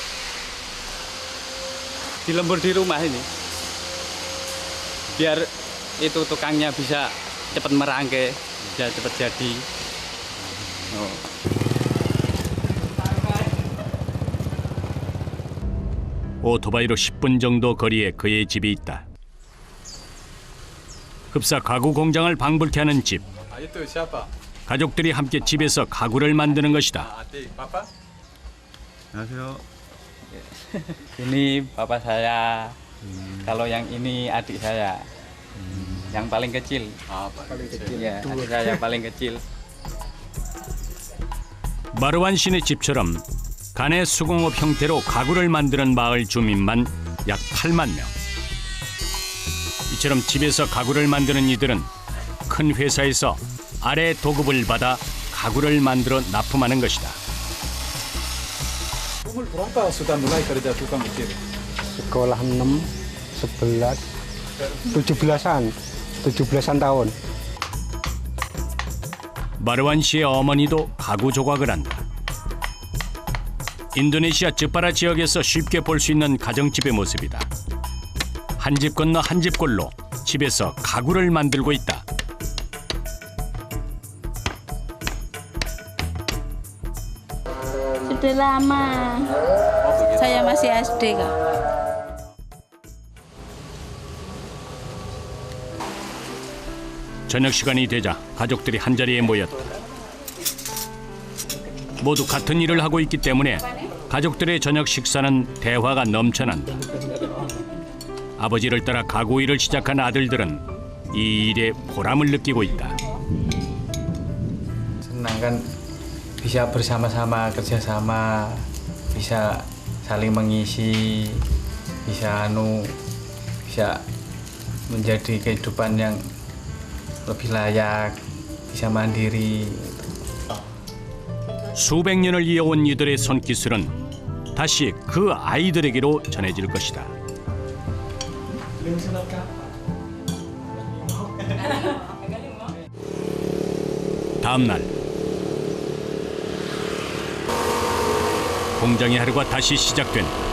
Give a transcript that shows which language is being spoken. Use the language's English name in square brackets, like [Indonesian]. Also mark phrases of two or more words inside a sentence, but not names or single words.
[Indonesian] Di lembur di rumah ini, biar itu tukangnya bisa cepat merangkai, bisa cepat jadi. [Korean] 오토바이로 10분 정도 거리에 그의 집이 있다. 흡사 가구 공장을 방불케 하는 집. [Indonesian] Itu siapa? [Korean] 가족들이 함께 집에서 가구를 만드는 것이다. [Indonesian] Adik, Papa? 안녕하세요. Ini bapak saya. Kalau yang ini adik saya. Yang paling kecil. Paling kecil. Ya, adik saya paling kecil. [Korean] 마르완 씨네 집처럼 간의 수공업 형태로 가구를 만드는 마을 주민만 약 8만 명. 이처럼 집에서 가구를 만드는 이들은 큰 회사에서 아래 도급을 받아 가구를 만들어 납품하는 것이다. [Indonesian] Umur berapa sudah mulai kerja tukang ukir? Sekolah 6, 11, 17-an tahun. [Korean] 마르완 씨의 어머니도 가구 조각을 한다. 인도네시아 즈파라 지역에서 쉽게 볼 수 있는 가정집의 모습이다. 한 집 건너 한 집 꼴로 집에서 가구를 만들고 있다. [Indonesian] Sudah lama. Saya masih SD kak. [Korean] 저녁 시간이 되자 가족들이 한자리에 모였다. 모두 같은 일을 하고 있기 때문에 가족들의 저녁 식사는 대화가 넘쳐난다. 아버지를 따라 가구 일을 시작한 아들들은 이 일에 보람을 느끼고 있다. [Indonesian] Senang kan bisa bersama-sama kerjasama, bisa saling mengisi, bisa menjadi kehidupan yang lebih layak, bisa mandiri. [Korean] 수백 년을 이어온 이들의 손기술은 다시 그 아이들에게로 전해질 것이다. 다음 날 공장의 하루가 다시 시작된다.